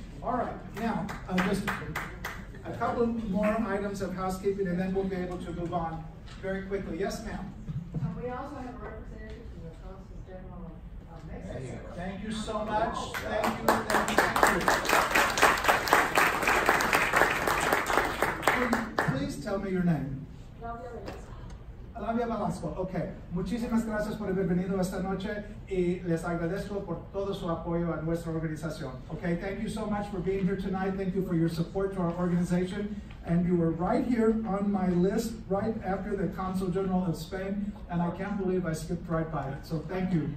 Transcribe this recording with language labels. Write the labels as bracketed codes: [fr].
[en] All right, now, just a couple more items of housekeeping, and then we'll be able to move on very quickly. Yes, ma'am? We also have a representative from the Consul General of Mexico. Thank you so much. Thank you. Please tell me your name. Flavia Velasco. Okay. [es] Muchísimas gracias por haber venido esta noche y les agradezco por todo su apoyo a nuestra organización. [en] Okay. Thank you so much for being here tonight. Thank you for your support to our organization. And you were right here on my list right after the Consul General of Spain, and I can't believe I skipped right by it. So thank you.